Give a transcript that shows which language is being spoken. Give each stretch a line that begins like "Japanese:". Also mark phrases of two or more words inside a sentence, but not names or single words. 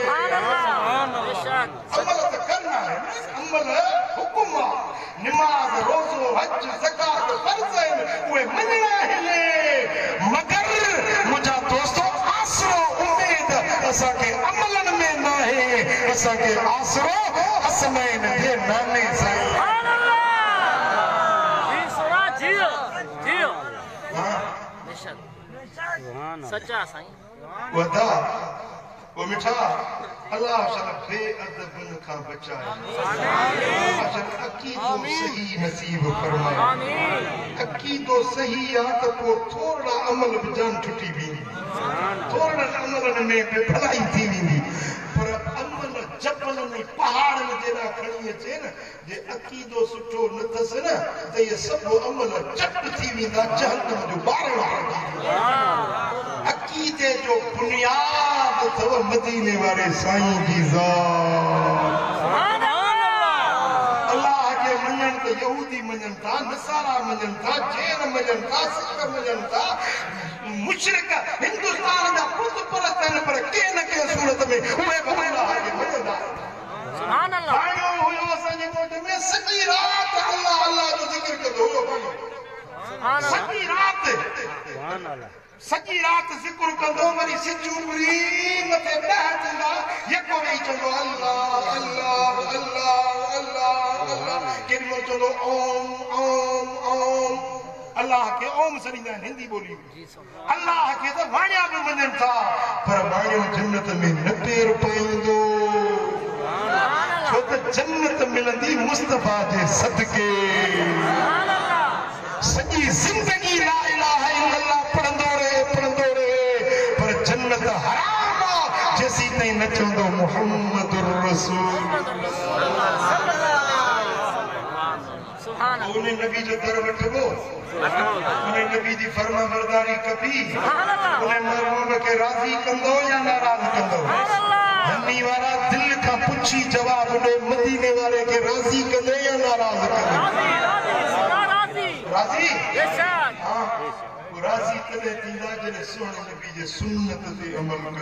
Sindhi: अमल त करना है अमल हुकुम आहे नमाज़ रोज़ो हज ज़कात फर्ज़ आहिनि उहे मञणा आहिनि मगर मुंहिंजा दोस्तो आसरो उमेद असांखे अमलनि में न आहे असांखे आसरो हसनैन जे नाने सां सच्चा साईं वदा वो मिठा अल्लाह शरफ बेअदबन का बचाए आमीन अकीदो सही नसीब फरमाए आमीन अकीदो सही आ त को थोड़ा अमल जान छुटी भी थोड़ा अमल में भलाई थी वेंदी पर अमल जबल में पहाड़ में जेड़ा खणी अचे न जे अकीदो सुठो न थस न त ये सब अमल चट थी वेंदा जहन्नम जो बारणो अकीदे जो बुनियाद थव मदीने वाले साईं जी ज़ात अल्लाह के मञण त यहूदी मञन था नसारा मञन था जैन मञन था सिख मञन था मुशरिक हिंदुस्तान जा बुत परस्त आहिनि पर कंहिं न कंहिं सूरत में उहे बि अल्लाह खे मञंदा
Arabic: سبحان الله
Sindhi: आयो हुयो असांजे ॻोठ में सॼी राति अल्लाह अल्लाह जो ज़िक्र कंदो हुयो
Arabic: سبحان الله
Sindhi: सॼी राति
Arabic: سبحان الله
Sindhi: सॼी राति ज़िक्र कंदो वरी सिज उभरी मथे ॾह थींदा यको वेही चवंदो अल्लाह अल्लाह अल्लाह अल्लाह अल्लाह केॾी महिल चवंदो ओम ओम ओम अल्लाह के ओम सरींदा आहिनि हिंदी ॿोली अल्लाह खे त वाणिया बि मञनि था पर वाणियो जन्नत में न पेर पाईंदो छो त जन्नत मिलंदी मुस्तफा जे सदके सॼी ज़िंदगी
Arabic: لا إله إلا الله
Sindhi: पढ़ंदो रहे पर जन्नत हराम आहे जेसीं ताईं न चवंदो
Arabic: محمد رسول
Sindhi: सुभान उन नबी जो दर वठबो उन नबी जी फर्मा बरदारी कबी उन महबूब खे राज़ी कंदो या नाराज़ कंदो हनी वारा दिल खां पुछी जवाब ॾे मदीने वारे खे राज़ी कंदे या नाराज़ कंदे राज़ी हां राज़ी तॾहिं थींदा जॾहिं सुहिणे नबी जे सुन्नत ते अमल कंदे